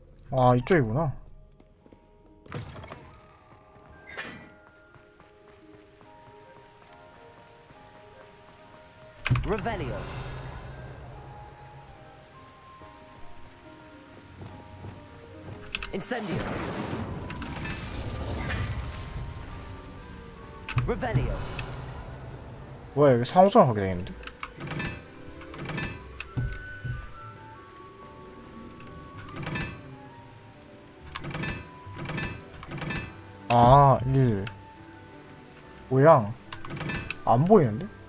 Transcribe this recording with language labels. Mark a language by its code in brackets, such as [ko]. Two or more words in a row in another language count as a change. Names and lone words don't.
[ko] 아, 이쪽이구나. [la] Revelio. Incendio. Revelio. [ko] 뭐야, 여기 상호작용 하게 되겠는데? 아, 1. 모양. 안 보이는데?